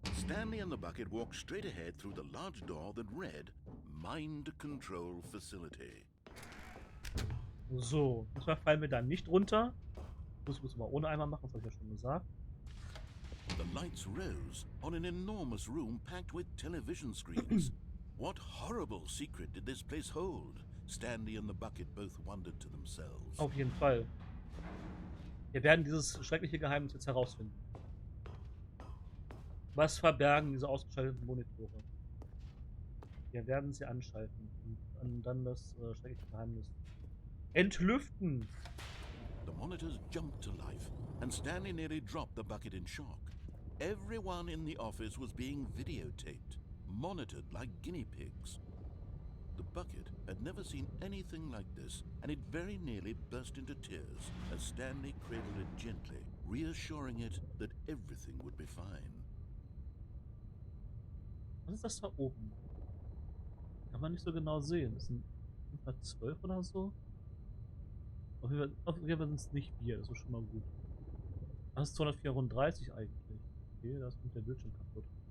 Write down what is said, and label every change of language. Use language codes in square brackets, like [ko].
[en] Stanley and the bucket walked straight ahead through the large door that read, Mind Control Facility. [de] So, diesmal fallen wir da nicht runter. Das muss man ohne Eimer machen, das habe ich ja schon gesagt. [en] The lights rose on an enormous room packed with television screens. What horrible secret did this place hold? Stanley and the bucket both wondered to themselves. [de] Auf jeden Fall. Wir werden dieses schreckliche Geheimnis jetzt herausfinden. Was verbergen diese ausgeschalteten Monitore? Wir werden sie anschalten und dann das schreckliche Geheimnis entlüften. [en] The monitors jumped to life, and Stanley nearly dropped the bucket in shock. Everyone in the office was being videotaped, monitored like guinea pigs. The bucket had never seen anything like this, and it very nearly burst into tears as Stanley cradled it gently, reassuring it that everything would be fine. [de] Was ist das da oben? Kann man nicht so genau sehen. Das sind 12 oder so. Auf jeden Fall sind es nicht wir, das ist schon mal gut. Das ist 234 eigentlich. Okay, da ist der Bildschirm kaputt.